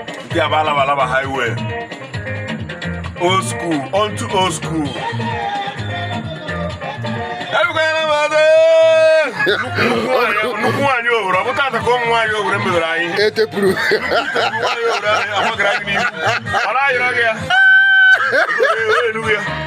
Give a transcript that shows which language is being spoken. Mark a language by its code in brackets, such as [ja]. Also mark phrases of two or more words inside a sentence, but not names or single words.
[ig] Ndị a bụ Alaba Alaba Highway. [en] Old school, onto old school. [ig] Ebuka ya na mmadụ! Nnukwu nwaanyị, nnukwu nwaanyị Owere, ọ bụ taata ka ụmụ nwaanyị Owere mebere anyị. Etepuru. Nnukwu nwaanyị Owere anyị, ọ gara gị n'ihu. Ọ na-ayọrọ gị ya. Ọ na-ayọrọ gị ya.